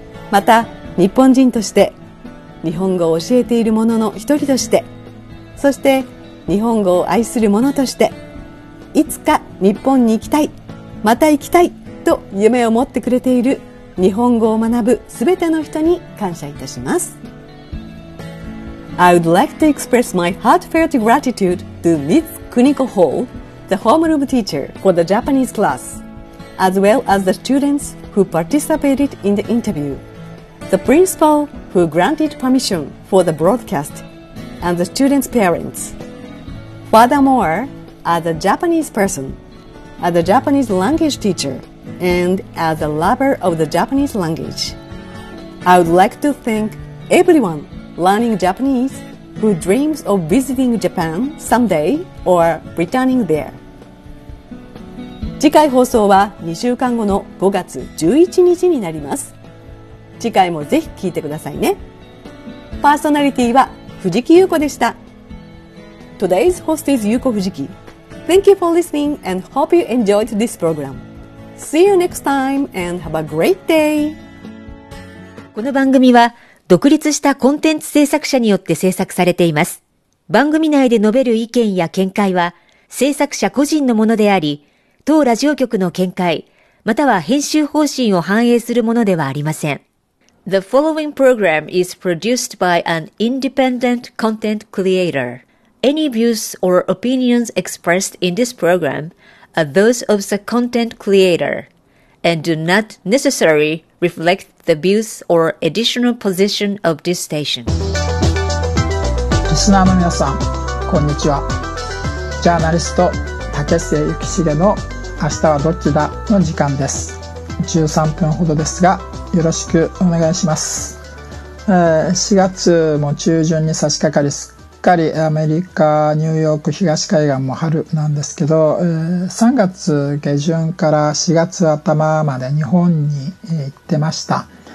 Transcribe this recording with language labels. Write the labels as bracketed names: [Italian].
[Japanese] また日本人として日本語を教えている者の一人として、そして日本語を愛する者として、いつか日本に行きたい、また行きたいと夢を持ってくれている日本語を学ぶすべての人に感謝いたします。 [English] I would like to express my heartfelt gratitude to Ms. Kuniko Hall, the homeroom teacher for the Japanese class, as well as the students who participated in the interview, the principal who granted permission for the broadcast, and the students' parents. Furthermore, as a Japanese person, as a Japanese language teacher,and as a lover of the Japanese language. I would like to thank everyone learning Japanese who dreams of visiting Japan someday or returning there. [Japanese] 次回放送は2週間後の5月11日になります。次回もぜひ聞いてくださいね。パーソナリティは藤木優子でした。 [English] Today's host is Yuko Fujiki. Thank you for listening and hope you enjoyed this program. See you next time and have a great day. [Japanese] この番組は独立したコンテンツ制作者によって制作されています。番組内で述べる意見や見解は制作者個人のものであり、当ラジオ局の見解または編集方針を反映するものではありません。 [English] The following program is produced by an independent content creator. Any views or opinions expressed in this programare those of the content creator and do not necessarily reflect the views or additional position of this station. [Japanese] リスナーの皆さん、こんにちは。ジャーナリスト竹瀬幸秀の明日はどっちだの時間です。 13分ほどですがよろしくお願いします。 4月も中旬に差し掛かりす、しっかりアメリカ、ニューヨーク、東海岸も春なんですけど、3月下旬から4月頭まで日本に行ってました。